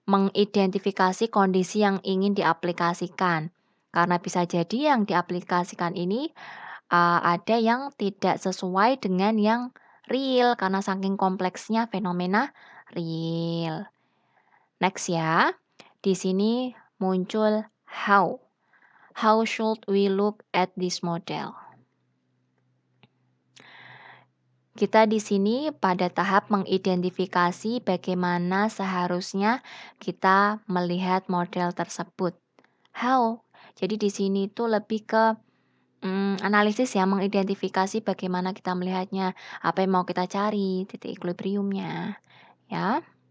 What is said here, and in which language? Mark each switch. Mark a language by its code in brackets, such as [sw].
[id] Mengidentifikasi kondisi yang ingin diaplikasikan. Karena bisa jadi yang diaplikasikan ini ada yang tidak sesuai dengan yang real karena saking kompleksnya fenomena real. Next ya. Di sini muncul how. [en] How should we look at this model? [id] Kita di sini pada tahap mengidentifikasi bagaimana seharusnya kita melihat model tersebut. How? Jadi di sini itu lebih ke analisis ya, mengidentifikasi bagaimana kita melihatnya, apa yang mau kita cari, titik equilibriumnya, ya.